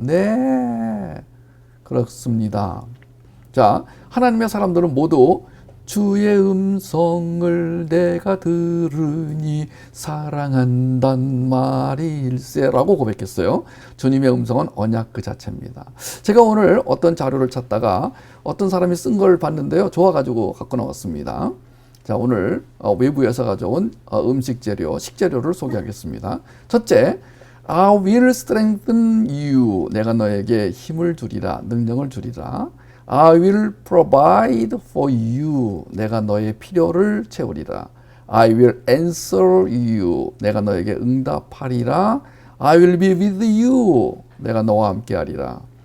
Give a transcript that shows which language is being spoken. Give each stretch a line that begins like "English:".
Korean: 네, 그렇습니다. 자, 하나님의 사람들은 모두 주의 음성을 내가 들으니 사랑한단 말일세라고 고백했어요. 주님의 음성은 언약 그 자체입니다. 제가 오늘 어떤 자료를 찾다가 어떤 사람이 쓴 걸 봤는데요. 좋아가지고 갖고 나왔습니다. 자, 오늘 외부에서 가져온 음식 재료, 식재료를 소개하겠습니다. 첫째,
English: I will strengthen you.
Korean: 내가 너에게 힘을 주리라, 능력을 주리라.
English: I will provide for you.
Korean: 내가 너의 필요를 채우리라.
English: I will answer you.
Korean: 내가 너에게 응답하리라.
English: I will be with you.
Korean: 내가 너와 함께하리라.